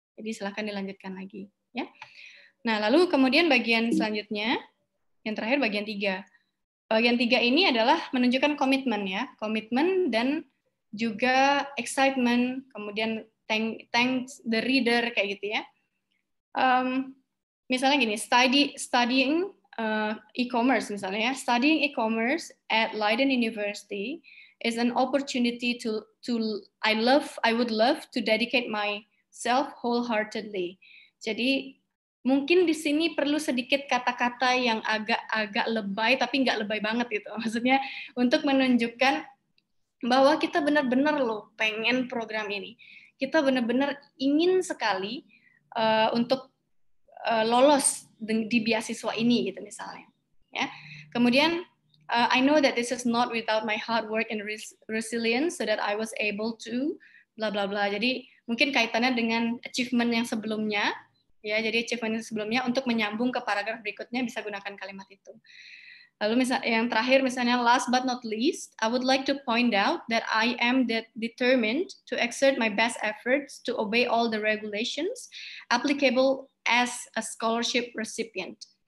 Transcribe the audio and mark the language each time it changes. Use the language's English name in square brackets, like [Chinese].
[Indonesian] Jadi silakan dilanjutkan lagi ya. Nah, lalu kemudian bagian selanjutnya, yang terakhir bagian 3. Bagian 3 ini adalah menunjukkan komitmen ya, komitmen dan juga excitement, kemudian [English] thanks the reader [Indonesian] kayak gitu ya. Misalnya gini, [English] studying e-commerce [Indonesian] misalnya ya, [English] studying e-commerce at Leiden University is an opportunity to I would love to dedicate myself wholeheartedly. [Indonesian] Jadi mungkin di sini perlu sedikit kata-kata yang agak lebay tapi nggak lebay banget gitu. Maksudnya untuk menunjukkan bahwa kita benar-benar loh pengen program ini. Kita benar-benar ingin sekali untuk lolos di beasiswa ini gitu misalnya. Ya. Kemudian [English] I know that this is not without my hard work and resilience so that I was able to bla bla bla. [Indonesian] Jadi mungkin kaitannya dengan achievement yang sebelumnya ya. Jadi achievement yang sebelumnya untuk menyambung ke paragraf berikutnya bisa gunakan kalimat itu. Lalu yang terakhir misalnya [English] last but not least, I would like to point out that I am determined to exert my best efforts to obey all the regulations applicable as a scholarship recipient.